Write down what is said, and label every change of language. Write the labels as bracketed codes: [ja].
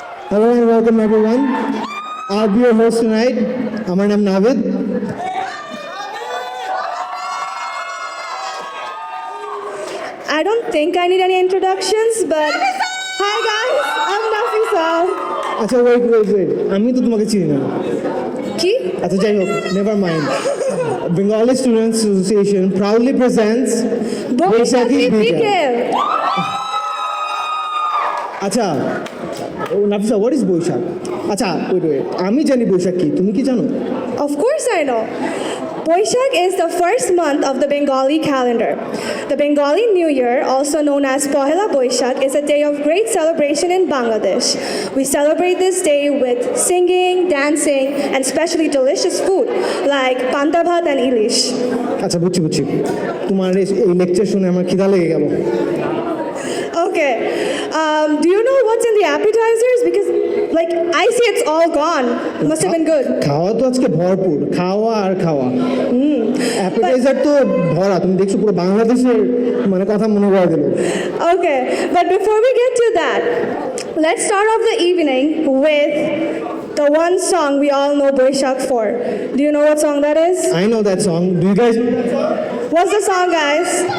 [en] Hello and welcome everyone. I'll be your host tonight. My name is Navid. I don't think I need any introductions, but hi guys, I'm Nafisa. [bn] আচ্ছা [en] wait. [bn] আমি তো তোমাকে চিনি না। কি? আচ্ছা যাই হোক, [en] never mind. Bengali Students Association proudly presents Boishakhi Bike. [bn] আচ্ছা [en] Nafisa, what is Baishakh? [bn] আচ্ছা [en] wait. [bn] আমি জানি বৈশাখ কি, তুমি কি জানো? [en] Of course I know. Boishakh is the first month of the Bengali calendar. The Bengali New Year, also known as Pohela Boishakh, is a day of great celebration in Bangladesh. We celebrate this day with singing, dancing, and especially delicious food like panta bhat and ilish. [bn] আচ্ছা বুঝছি, তোমার এই lecture শুনে আমার খিদা লেগে গেল। [en] Okay, do you know what's in the appetizers? Because I see it's all gone. Must have been good. [bn] খাওয়া তো আজকে ভরপুর, খাওয়া আর খাওয়া। অ্যাপেটাইজার তো ভরা, তুমি দেখছো পুরো বাংলাদেশের মানে কথা মনে করে দিল। [en] Okay, but before we get to that, let's start off the evening with the one song we all know Boishakh for. Do you know what song that is? I know that song. Do you guys? What's the song, guys?